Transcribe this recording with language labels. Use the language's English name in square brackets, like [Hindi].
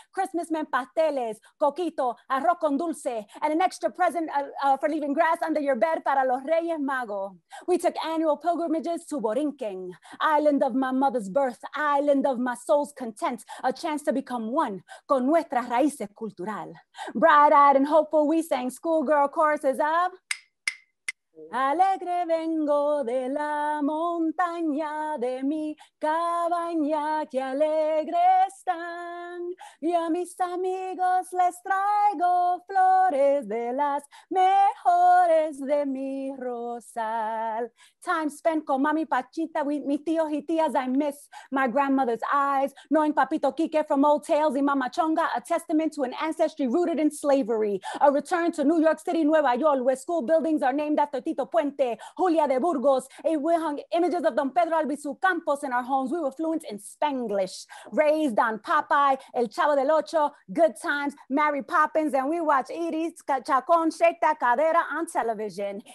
[English] Christmas meant pasteles, coquito, arroz con dulce, and an extra present for leaving grass under your bed [Spanish] para los Reyes Magos. [English] We took annual pilgrimages to Borinquen, island of my mother's birth, island of my soul's content, a chance to become one [Spanish] con nuestras raíces cultural. [English] Bright-eyed and hopeful, we sang schoolgirl choruses of [Spanish] Alegre vengo de la montaña de mi cabaña, que alegre están. Y a mis amigos les traigo flores de las mejores de mi rosal. [English] Time spent [Spanish] con mami Pachita [English] with [Spanish] mi tíos y tías. [English] I miss my grandmother's eyes, knowing Papito Quique from old tales y Mama Chonga, a testament to an ancestry rooted in slavery. A return to New York City, Nueva York, where school buildings are named after Tito Puente, Julia de Burgos. We hung images of Don Pedro Albizu Campos in our homes. We were fluent in Spanglish, raised on Popeye, El Chavo del Ocho, Good Times, Mary Poppins, and we watched Iris Chacon shake that cadera on television.